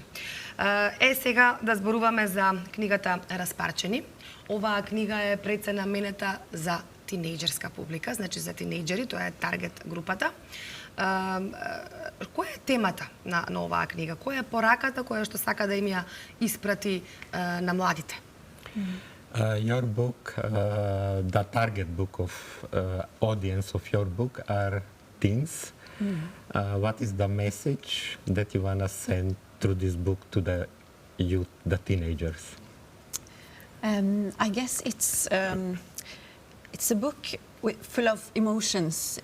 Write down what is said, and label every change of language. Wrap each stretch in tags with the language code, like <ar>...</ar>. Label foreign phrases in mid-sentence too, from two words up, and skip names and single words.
<mk>Сега да зборуваме за книгата Распарчени. Оваа книга е наменета за тинејџерска публика, значи за тинејџери, тоа е таргет групата. Која е темата на оваа книга? Која е пораката која што сака да им ја испрати на младите?</mk> <en>Your book, the target book of audience of your book are teens. What is the message that you want to send through this book to the youth, the teenagers? I guess it's a book full of emotions.</en>